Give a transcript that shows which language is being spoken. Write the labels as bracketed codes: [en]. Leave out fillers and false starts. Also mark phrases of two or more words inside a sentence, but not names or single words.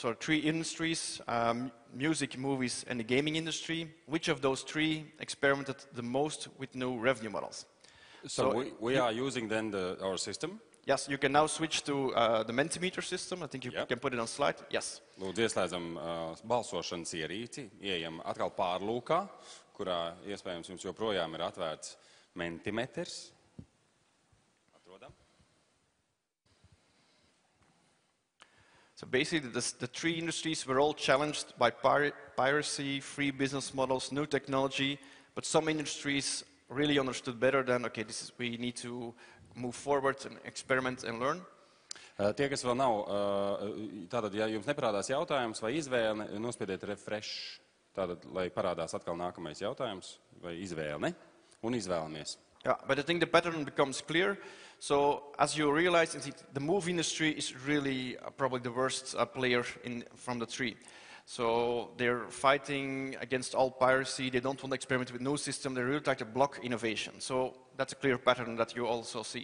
[en] So 3 industries, music, movies, and the gaming industry. Which of those 3 experimented the most with new revenue models? So we are using then our system? Yes, you can now switch to the Mentimeter system. I think you can put it on slide. Yes. [lv] Lūdzu, ieslēdzam balsošanas ierīci, ieejam atkal pārlūkā, kurā iespējams jums joprojām ir atvērts Mentimeters. Atrodam. [en] So basically, the 3 industries were all challenged by piracy, free business models, new technology, but some industries really understood better than, okay, we need to move forward and experiment and learn. [lv] Tie, kas vēl nav, tātad, ja jums neparādās jautājums vai izvēle, nospiediet refresh, tātad, lai parādās atkal nākamais jautājums vai izvēle, un izvēlamies. [en] Yeah, but I think the pattern becomes clear. So as you realize, the movie industry is really probably the worst player from the 3. So they're fighting against all piracy. They don't want to experiment with new system. They really try to block innovation. So that's a clear pattern that you also see.